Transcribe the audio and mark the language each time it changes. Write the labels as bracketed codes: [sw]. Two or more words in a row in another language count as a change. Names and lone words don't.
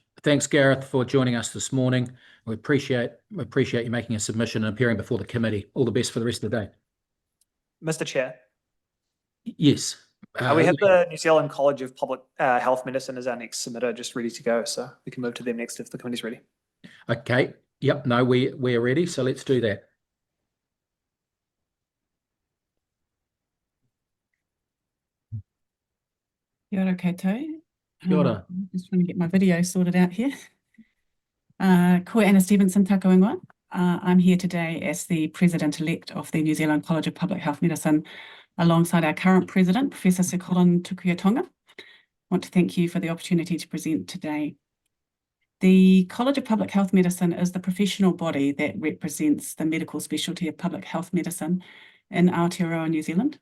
[en] Thanks, Gareth, for joining us this morning. We appreciate you making a submission and appearing before the committee. All the best for the rest of the day. Mr. Chair. Yes. We have the New Zealand College of Public Health Medicine as our next submitter, just ready to go. So we can move to them next if the committee's ready. Okay. Yep. No, we're ready. So let's do that. [mi] Kia ora koutou. Kia ora. [en] Just trying to get my video sorted out here. [mi] Ko Anna Stevenson tako ingoa. [en] I'm here today as the President-elect of the New Zealand College of Public Health Medicine, alongside our current President, Professor Sir Colin Tukuitonga. I want to thank you for the opportunity to present today. The College of Public Health Medicine is the professional body that represents the medical specialty of public health medicine in Aotearoa, New Zealand.